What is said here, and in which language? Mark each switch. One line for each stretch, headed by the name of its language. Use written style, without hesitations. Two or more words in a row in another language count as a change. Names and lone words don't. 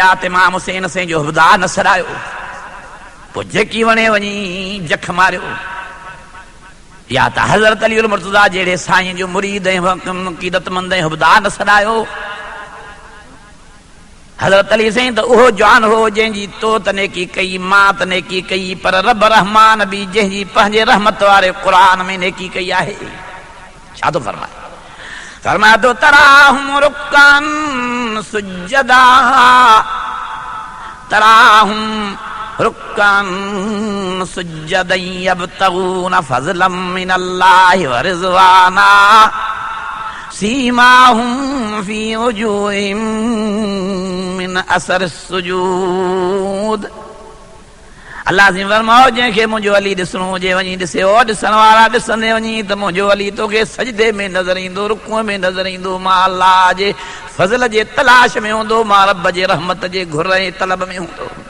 Sindhi: या त इमाम हुसैन साईं जो हुबदार न सॾायो, पोइ जेकी वणे वञी जख मारियो, या त हज़रत अली मुर्तज़ा जहिड़े साईं जो मुरीद ऐं अक़ीदतमंद ऐं हुबदार न सॾायो। हज़रत अली साईं त उहो जवान हो जंहिंजी तो त नेकी कई, मां त नेकी कई, पर रब रहमान भी जंहिंजी पंहिंजे रहमत वारे क़ुरान में नेकी कई आहे। छा थो फरमाए? फरमाए तो
Arabic: تراهم ركعا سجدا تراهم ركعا سجدا يبتغون فضلا من الله ورضوانا سيماهم في وجوههم من أثر السجود.
Sindhi: अल्लाह जी फरमाओ जंहिंखे मुंहिंजो अली ॾिसणो हुजे वञी ॾिसे, ओ ॾिसण वारा ॾिसंदे वञी त मुंहिंजो अली तोखे सजदे में नज़र ईंदो, रुकूअ में नज़र ईंदो। मां अल्लाह जे फज़ल जे तलाश में हूंदो, मां रब जे रहमत जे घुर ऐं तलब में हूंदो।